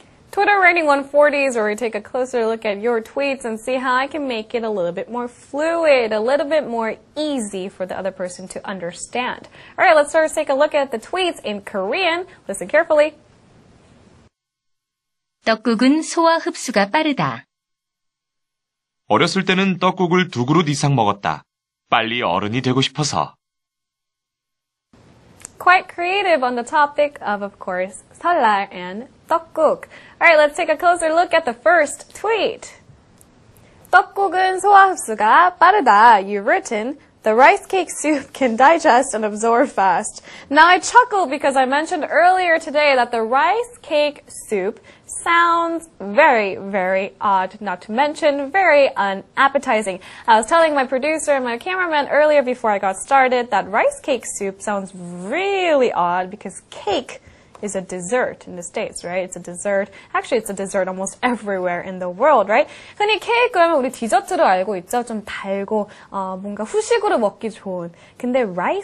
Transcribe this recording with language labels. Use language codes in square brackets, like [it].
[en] Twitter Writing 140s, where we take a closer look at your tweets and see how I can make it a little bit more fluid, a little bit more easy for the other person to understand. All right, let's first take a look at the tweets in Korean. Listen carefully. [ko] 떡국은 소화 흡수가 빠르다. 어렸을 때는 떡국을 2그릇 이상 먹었다. 빨리 어른이 되고 싶어서. [en] Quite creative on the topic of course, 설날 and 떡국. Alright, let's take a closer look at the first tweet. [ko] 떡국은 소화 흡수가 빠르다. [en] You've written, the rice cake soup can digest and absorb fast. Now I chuckle because I mentioned earlier today that the rice cake soup sounds very, very odd, not to mention very unappetizing. I was telling my producer and my cameraman earlier before I got started that rice cake soup sounds really odd because cake is a dessert in the States, right? It's a dessert. Actually, it's a dessert almost everywhere in the world, right? [ko] 흔히 케이크 하면 우리 디저트로 알고 있죠? 좀 달고, 뭔가 후식으로 먹기 좋은. 근데 rice